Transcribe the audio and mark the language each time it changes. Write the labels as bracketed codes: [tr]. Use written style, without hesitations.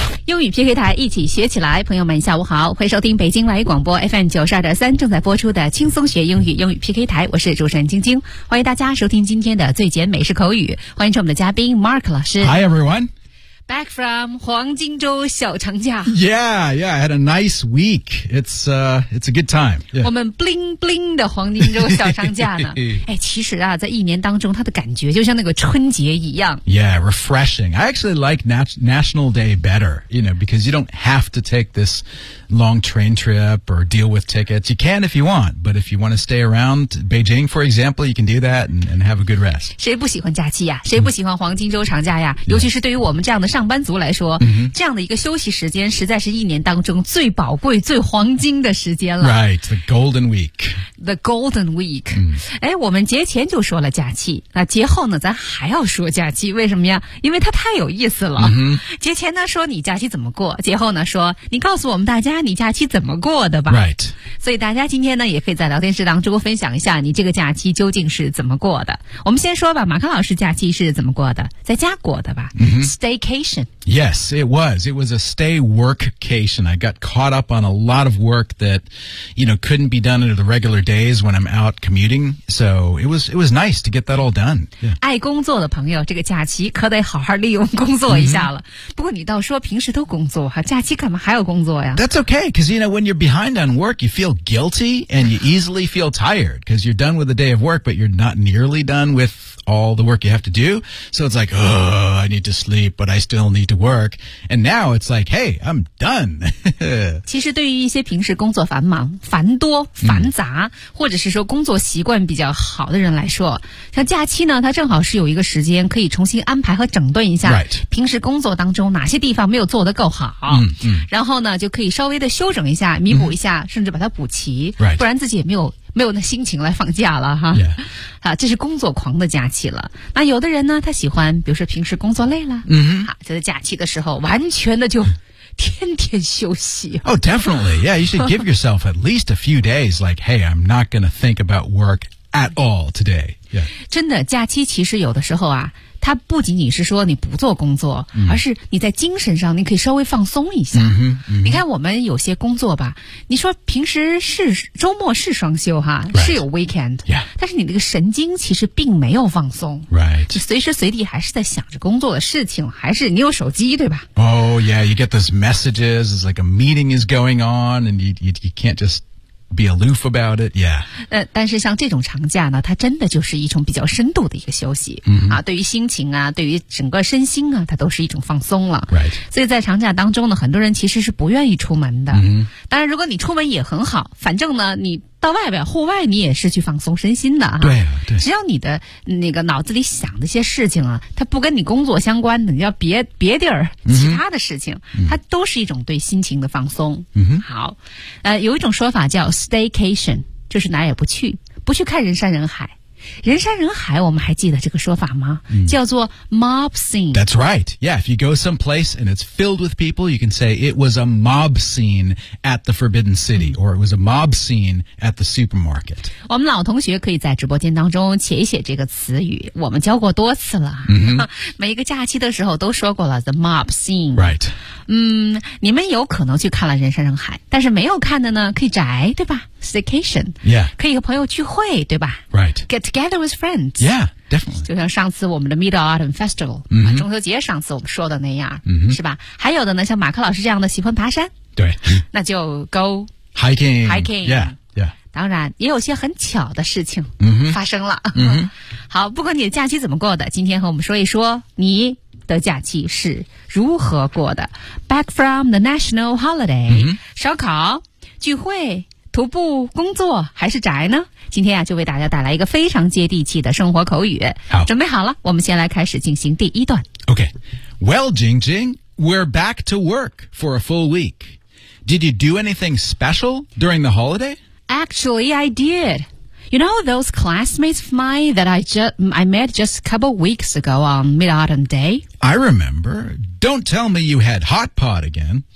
[zh] 英语 PK 台一起学起来，朋友们下午好，欢迎收听北京外语广播 FM92.3 正在播出的轻松学英语英语 PK 台，我是主持人晶晶，欢迎大家收听今天的最简美式口语，欢迎出我们的嘉宾 Mark 老师。 [en] Hi everyone! Back from [zh] 黄金周小长假。 [en] Yeah, I had a nice week. It's a good time.、Yeah. [zh] 我们 bling bling 的黄金周小长假呢。哎，其实啊，在一年当中，它的感觉就像那个春节一样。 [en] Yeah, refreshing. I actually like National Day better, you know, because you don't have to take this long train trip or deal with tickets. You can if you want, but if you want to stay around Beijing, for example, you can do that and have a good rest. [zh] 谁不喜欢假期呀？谁不喜欢黄金周长假呀？尤其是对于我们这样的上班族来说、 mm-hmm. 这样的一个休息时间实在是一年当中最宝贵最黄金的时间了 [en] Right, the golden week The golden week、mm-hmm. [zh] 哎，我们节前就说了假期那节后呢咱还要说假期为什么呀因为它太有意思了、 mm-hmm. 节前呢说你假期怎么过节后呢说你告诉我们大家你假期怎么过的吧 [en] Right [zh] 所以大家今天呢也可以在聊天室当中分享一下你这个假期究竟是怎么过的我们先说吧马克老师假期是怎么过的在家过的吧、 mm-hmm. [en] Staycation Yes, it was. It was a stay workcation. I got caught up on a lot of work that, you know, couldn't be done under the regular days when I'm out commuting. So it was nice to get that all done.、Yeah. [zh] 爱工作的朋友，这个假期可得好好利用工作一下了。 Mm-hmm. 不过你倒说平时都工作哈，假期干嘛还要工作呀 [en] ？That's okay, because you know when you're behind on work, you feel guilty and you easily feel tired because you're done with the day of work, but you're not nearly done with all the work you have to do. So it's like, oh, I need to sleep, but I still need to work. And now it's like, hey, I'm done. [zh] 其实对于一些平时工作繁忙、繁多、繁杂、mm. 或者是说工作习惯比较好的人来说像假期呢它正好是有一个时间可以重新安排和整顿一下、 [en] right. [zh] 平时工作当中哪些地方没有做得够好、 mm. 然后呢就可以稍微的修整一下弥补一下、mm. 甚至把它补齐、 [en] right. [zh] 不然自己也没有那心情来放假了哈、 [en] yeah. [zh] 啊，这是工作狂的假期了那有的人呢他喜欢比如说平时工作累了、 mm-hmm. 啊、就在假期的时候完全的就天天休息 [en] Oh definitely Yeah you should give yourself at least a few days Like hey I'm not gonna think about work at all today、yeah. [zh] 真的假期其实有的时候啊它不仅仅是说你不做工作、 mm. 而是你在精神上你可以稍微放松一下、 mm-hmm, mm-hmm. 你看我们有些工作吧你说平时是周末是双休哈、 [en] right. [zh] 是有 weekend、 [en] yeah. [zh] 但是你那个神经其实并没有放松、 [en] right. [zh] 你随时随地还是在想着工作的事情还是你有手机对吧 [en] Oh yeah you get those messages It's like a meeting is going on And you can't justbe aloof about it, yeah. [zh] 但是像这种长假呢它真的就是一种比较深度的一个休息、 mm-hmm. 啊、对于心情啊对于整个身心啊它都是一种放松了、 [en] right. [zh] 所以在长假当中呢很多人其实是不愿意出门的、 mm-hmm. 当然如果你出门也很好反正呢你到外边户外你也是去放松身心的啊对, 对只要你的那个脑子里想的一些事情啊它不跟你工作相关的你要别地儿其他的事情、 mm-hmm. 它都是一种对心情的放松、 mm-hmm. 好有一种说法叫 staycation 就是哪也不去看人山人海人山人海，我们还记得这个说法吗？叫做 mob scene. [en] That's right. Yeah, if you go someplace and it's filled with people, you can say it was a mob scene at the Forbidden City, or it was a mob scene at the supermarket. [zh] 我们老同学可以在直播间当中写一写这个词语，我们教过多次了。每一个假期的时候都说过了 the mob scene. [en] Right. [zh] 你们有可能去看了人山人海，但是没有看的呢，可以宅，对吧？ [en] Staycation, yeah, [zh] 可以和朋友聚会，对吧 [en] ？Right, get together with friends, yeah, definitely. [zh] 就像上次我们的 Mid Autumn Festival,、中秋节，上次我们说的那样、是吧？还有的呢，像马克老师这样的喜欢爬山，对，那就 [en] go hiking, yeah, yeah. [zh] 当然，也有些很巧的事情发生了。好，不管你的假期怎么过的，今天和我们说一说你的假期是如何过的。 [en] Back from the national holiday,、 [zh] 烧烤聚会。徒步、工作还是宅呢？今天啊，就为大家带来一个非常接地气的生活口语。好，准备好了，我们先来开始进行第一段。 [en] Okay, well, Jing Jing, we're back to work for a full week. Did you do anything special during the holiday? Actually, I did. You know those classmates of mine that I met just a couple weeks ago on Mid-Autumn Day? I remember. Don't tell me you had hot pot again.